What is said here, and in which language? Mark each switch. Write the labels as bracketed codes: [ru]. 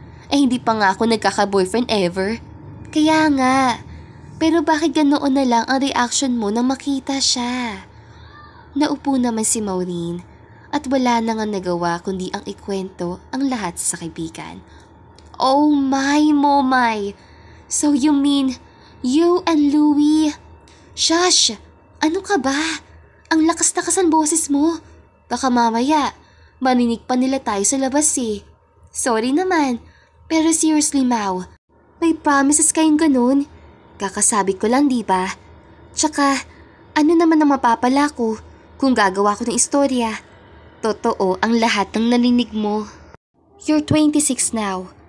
[tl] Hindi pa nga ako nagkaka-boyfriend ever. Kaya nga, pero bakit ganoon na lang ang reaction mo nang makita siya? Naupo naman si Maureen at wala na nga nagawa kundi ang ikwento ang lahat sa kaibigan. [en] Oh my, Momay! So you mean, you and Louie? [tl] Shush! Ano ka ba? Ang lakas-lakas ang boses mo. Baka mamaya, marinig pa nila tayo sa labas eh. Sorry naman, pero seriously Mau, may promises kayong ganun? Kakasabi ko lang diba? Tsaka, ano naman ang mapapala ko kung gagawa ko ng istorya? Totoo ang lahat ng narinig mo. [en] You're 26 now.